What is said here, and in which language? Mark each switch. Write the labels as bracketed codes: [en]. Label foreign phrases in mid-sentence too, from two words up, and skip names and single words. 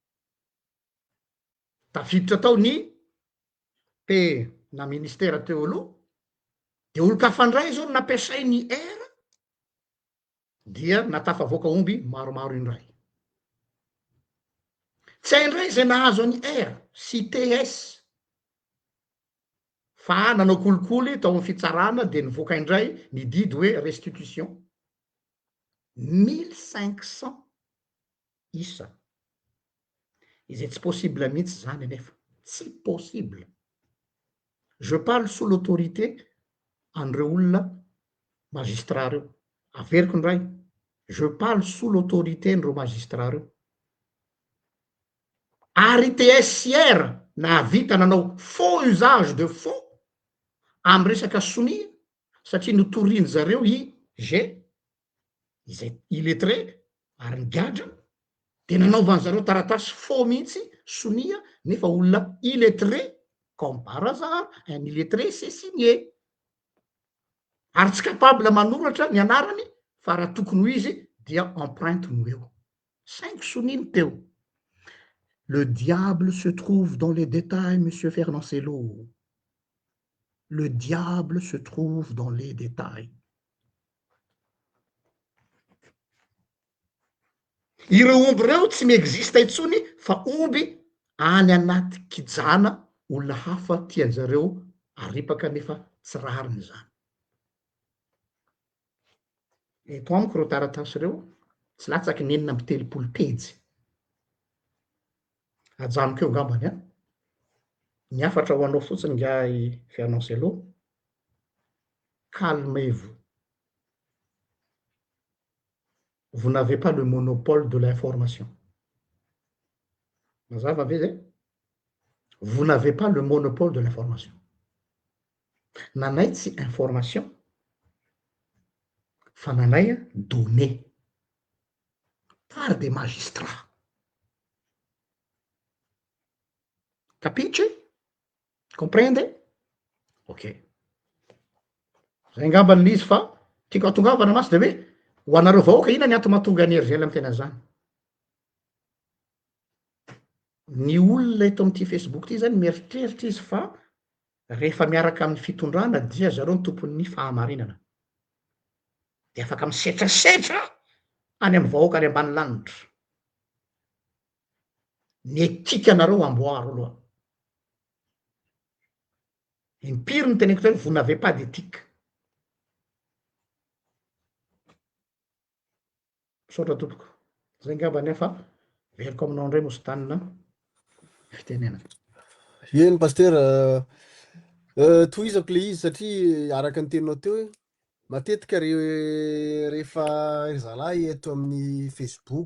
[mg] tafiditra tao ny pe na ministera teo aloha de olo-kafandray zao no nampiasai ny r dia natafavoaka omby maromaro indray tsy haindray zay nahazo any r sy ts fa nanao kolikoly tao amy fitsarana de nivoaka indray ny didy hoe restitution 1500 isa izay tsy possible mihitsy zany anefa tsy possible [fr] je parle sous l'autorité [mg] an'ireo olona magistrat reo averiko ndray [fr] je parle sous l'autorité [mg] n'ireo magistrat reo ary tsr nahavita nanao [fr] faux usage de faux [mg] amy resaka sonia satria notoriny zareo i g izay iletré ary ny gadra de nanaovany zareo taratasy faux mihitsy sonia nefa olona iletré [fr] comme par hasard un illettré c'est signé [mg] ary tsy capable manoratra ny anarany fa raha tokony ho izy dia empreinte no eo 5 soniny teo [fr] le diable se trouve dans les détails monsieur Fernancello le diable se trouve dans les détails [mg] ireo omby reo tsy miexista itsony fa omby any anaty kijana olona hafa tianjareo aripaka nefa tsy rariny zany eto amiko reo taratasy reo tsy latsaky nenina amby telopolo pejy ajanoko eo ngambany a niafatra ho anao fotsiny nga i Fernancello [fr] calmez-vous vous n'avez pas le monopole de l'information [mg] mazava ve zay [fr] vous n'avez pas le monopole de l'information [mg] nanay tsy information fa nanay [fr] données par des magistrats [mg] capice comprende ok zay ngambany l'izy fa tiako atongavana masy de hoe ho anareo vahoaka ina ny ato mahatonga any RGL amy tena zany ny olona eto am'ty Facebook ty zany mieritreritra izy fa rehefa miaraka amin'ny fitondrana dia zareo ny tompon'ny fahamarinana de afaka misetrasetra any amy vahoaka any ambany lanitra ny etika anareo amboaro aloha impiry ny teneko zay [fr] vous n'avez pas d'éthique [mg] misaotra tompoko zay ngamba nefa veriko aminao ndray mositanina fitenena eny pasteur tohizako le izy satria araka ny teninao teo hoe matetika rehefa zalahy eto amin'ny Facebook